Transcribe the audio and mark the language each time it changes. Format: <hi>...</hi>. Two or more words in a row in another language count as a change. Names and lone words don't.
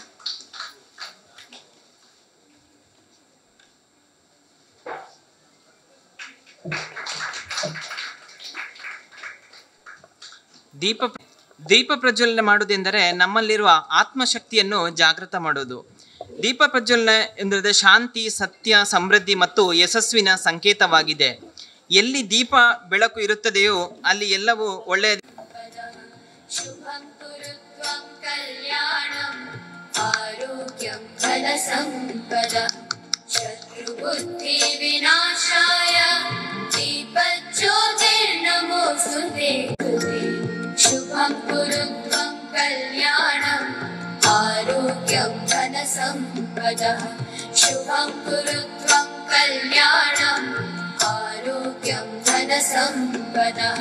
<kn>ದೀಪ ಪ್ರಜ್ವಲನೆ ಮಾಡುವುದೆಂದರೆ ನಮ್ಮಲ್ಲಿರುವ ಆತ್ಮಶಕ್ತಿಯನ್ನು ಜಾಗೃತ ಮಾಡುವುದು. ದೀಪ ಪ್ರಜ್ವಲನೆ ಎಂದರೆ ಶಾಂತಿ, ಸತ್ಯ, ಸಮೃದ್ಧಿ ಮತ್ತು ಯಶಸ್ವಿನ ಸಂಕೇತವಾಗಿದೆ. ಎಲ್ಲಿ ದೀಪ ಬೆಳಕು ಇರುತ್ತದೆಯೋ ಅಲ್ಲಿ ಎಲ್ಲವೂ ಒಳ್ಳೆಯ.</kn> <sa>ಶುಭಂ ಕುರುತ್ವಂ ಕಲ್ಯಾಣಂ ಆರೋಗ್ಯಂ ಧನ ಸಂಪದ ಶತ್ರುಬುದ್ಧಿ ವಿನಾಶಾಯ ದೀಪಜ್ಯೋತಿರ್ನಮೋಸ್ತುತೆ. ಶುಭಂ ಕುರುತ್ವಂ ಕಲ್ಯಾಣಂ ಆರೋಗ್ಯಂ ಧನ ಸಂಪದ ಶುಭಂ ಕುರುತ್ವಂ ಕಲ್ಯಾಣಂ ಆರೋಗ್ಯಂ ಧನ ಸಂಪದ.</sa>